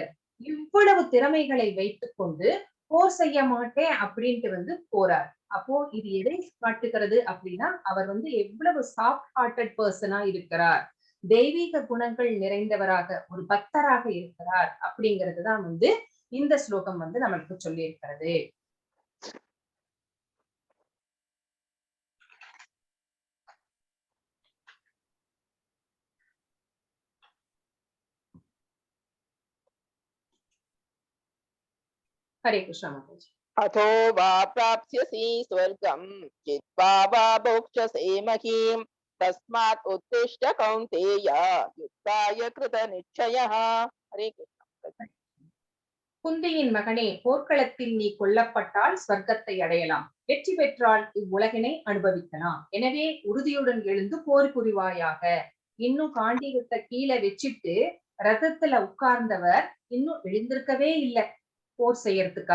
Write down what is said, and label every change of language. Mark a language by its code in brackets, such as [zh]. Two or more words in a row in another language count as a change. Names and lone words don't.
[ta] இவ்வளவு திறமைகளை வைத்துக் கொண்டு போர் செய்ய மாட்டேன் அப்படின்ட்டு வந்து போறார். அப்போ இது எதை காட்டுகிறது அப்படின்னா அவர் வந்து எவ்வளவு [en] soft hearted [ta] பர்சனா இருக்கிறார். தெய்வீக குணங்கள் நிறைந்தவராக ஒரு பக்தராக இருக்கிறார் அப்படிங்கிறதுதான் வந்து இந்த ஸ்லோகம் வந்து நமக்கு சொல்லி இருக்கிறது. [hi] हरे कृष्णा माताजी। [sa] अथो वा प्राप्स्यसि स्वर्गं जित्वा वा भोक्ष्यसे महीम् तस्मात् उत्तिष्ठ कौन्तेय युद्धाय कृतनिश्चयः। [hi] हरे कृष्ण। [ta] குந்தியின் மகனே, போர்க்களத்தில் நீ கொல்லப்பட்டால் ஸ்வர்க்கத்தை அடையலாம். வெற்றி பெற்றால் இவ்வுலகினை அனுபவிக்கலாம். எனவே உறுதியுடன் எழுந்து போர் புரிவாயாக. இன்னும் காண்டீகத்தை கீழே வச்சுட்டு ரதத்துல உட்கார்ந்தவர் இன்னும் எழுந்திருக்கவே இல்லை போர் செய்யறதுக்காக.